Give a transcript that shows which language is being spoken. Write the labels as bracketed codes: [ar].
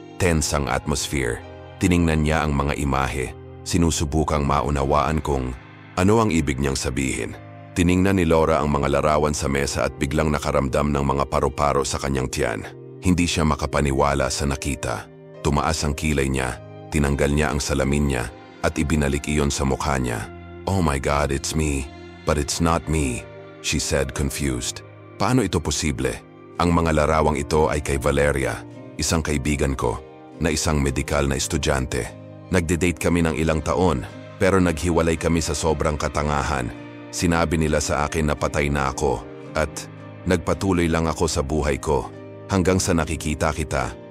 [tl] Tense ang atmosphere. Tiningnan niya ang mga imahe, sinusubukang maunawaan kung ano ang ibig niyang sabihin. Tiningnan ni Laura ang mga larawan sa mesa at biglang nakaramdam ng mga paru-paro sa kanyang tiyan. Hindi siya makapaniwala sa nakita. Tumaas ang kilay niya, tinanggal niya ang salamin niya at ibinalik iyon sa mukha niya. [en] "Oh my God, it's me. But it's not me," she said, confused. [tl] "Paano ito posible? Ang mga larawang ito ay kay Valeria, isang kaibigan ko, na isang medikal na estudyante. Nagde-date kami ng ilang taon, pero naghiwalay kami sa sobrang katangahan. Sinabi nila sa akin na patay na ako at nagpatuloy lang ako sa buhay ko hanggang sa nakikita kita.